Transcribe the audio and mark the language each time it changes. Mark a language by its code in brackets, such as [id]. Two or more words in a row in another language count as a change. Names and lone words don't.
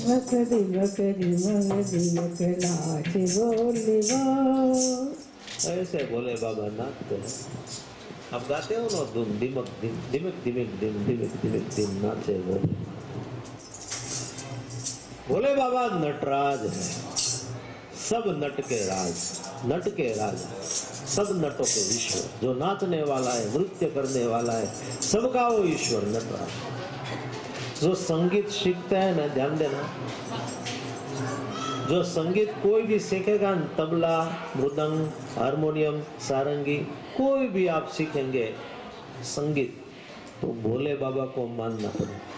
[hi] दिमक दिमक नाच बोलवा। ऐसे भोले बाबा नाचते हैं। अब गाते हो ना धुन दिमक दिम दिमक दिमक दिम दिमक दिमक दिम नाचे भोले। भोले बाबा नटराज है, सब नट के राज, नट के राजा, सब नटों के ईश्वर। जो नाचने वाला है, नृत्य करने वाला है, सबका वो ईश्वर नटराज। जो संगीत सीखते हैं ना, ध्यान देना, जो संगीत कोई भी सीखेगा, तबला, मृदंग, हारमोनियम, सारंगी, कोई भी आप सीखेंगे संगीत, तो भोले बाबा को मानना पड़ेगा।